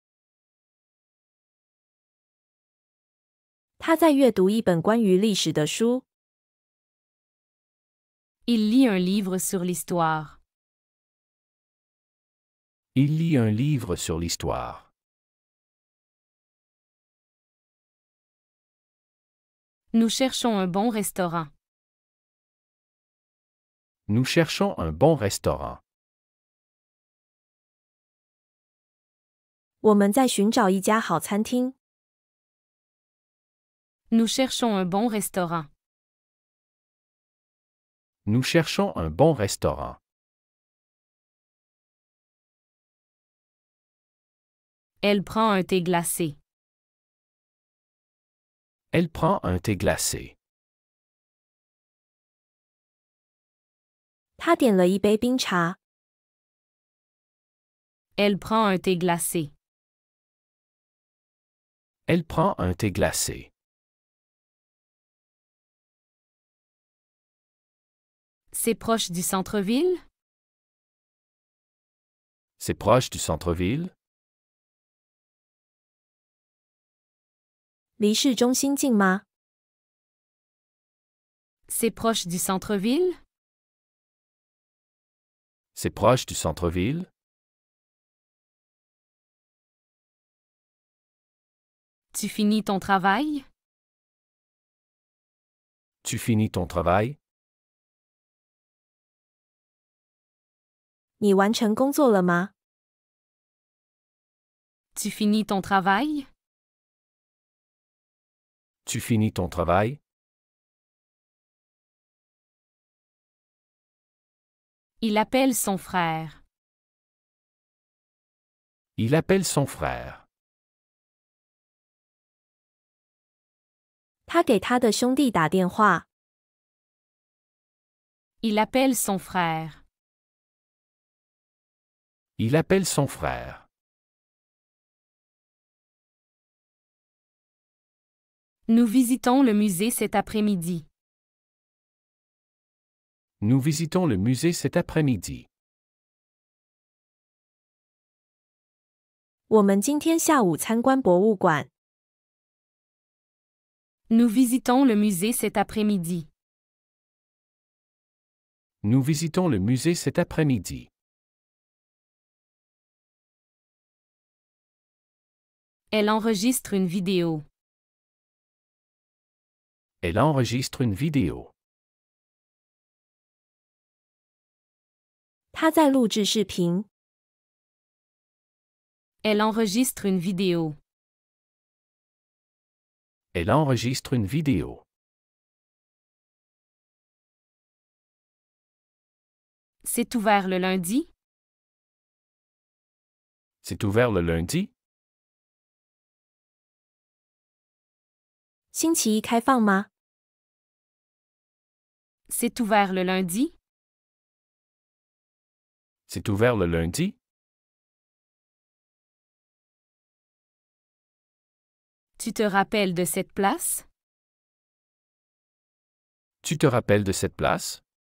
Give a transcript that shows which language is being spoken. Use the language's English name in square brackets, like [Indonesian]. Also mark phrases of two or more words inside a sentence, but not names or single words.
[Chinese] 他在阅读一本关于历史的书。 [French] Il lit un livre sur l'histoire. Il lit un livre sur l'histoire. Nous cherchons un bon restaurant. Nous cherchons un bon restaurant. [Chinese] 我们在寻找一家好餐厅。 [French] Nous cherchons un bon restaurant. Nous cherchons un bon restaurant. Elle prend un thé glacé. Elle prend un thé glacé. [Chinese] 他点了一杯冰茶。 [French] Elle prend un thé glacé. Elle prend un thé glacé. C'est proche du centre-ville? C'est proche du centre-ville? [Chinese] 离市中心近吗？ [French] C'est proche du centre-ville? C'est proche du centre-ville? Tu finis ton travail? Tu finis ton travail? [Chinese] 你完成工作了吗？ [French] Tu finis ton travail? Tu finis ton travail? Il appelle son frère. Il appelle son frère. [Chinese] 他给他的兄弟打电话。 [French] Il appelle son frère. Il appelle son frère. Nous visitons le musée cet après-midi. Nous visitons le musée cet après-midi. [Chinese] 我们今天下午参观博物馆。 [French] Nous visitons le musée cet après-midi. Nous visitons le musée cet après-midi. Elle enregistre une vidéo. Elle enregistre une vidéo. [Chinese] 他在录制视频。 [French] Elle enregistre une vidéo. Elle enregistre une vidéo. C'est ouvert le lundi? C'est ouvert le lundi? [Chinese] 星期一开放吗？ [French] C'est ouvert le lundi? C'est ouvert le lundi? Tu te rappelles de cette place? Tu te rappelles de cette place?